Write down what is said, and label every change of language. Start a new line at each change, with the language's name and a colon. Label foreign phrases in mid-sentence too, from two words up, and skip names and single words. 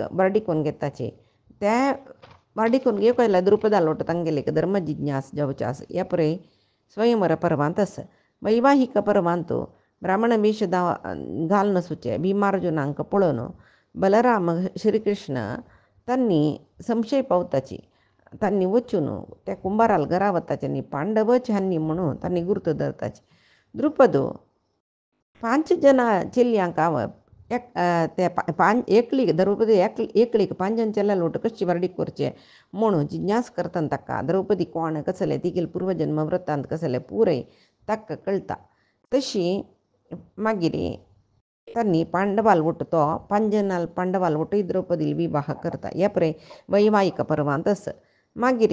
Konkani: वारडिकोन घेताचे त्या वारडिकोन घेवक आयल्या द्रुपदा लोट तांगेले धर्म जिज्ञास जेवचास ह्या पुरे स्वयंवर पर्वांत वैवाहिक पर्वांत ब्राह्मण वेश घालून आसूचे भीमार्जुनांक पळोवन बलराम श्रीकृष्ण तांणी संशय पावताची तांणी वचून त्या कुंभाराल घरा वताचे आनी पांडवच हांनी म्हणून तांणी गुर्त धरताचे द्रुपदो 5 जना चेल्यांक आवप एकलीक द्रौपदी एकलीक 5 जन चेल्या लोट कशी वारडीक करचे म्हणून जिज्ञास करतना ताका द्रौपदी कोण कसले तिगेल पूर्वजन्म वृत्तांत कसले पुरय ताका कळटा तशी मागीर तांणी पांडवाल वट तो 5 जनाल पांडवाल वट द्रौपदी विवाह करता ह्या पुरे वैवाहिक पर्वांत मागीर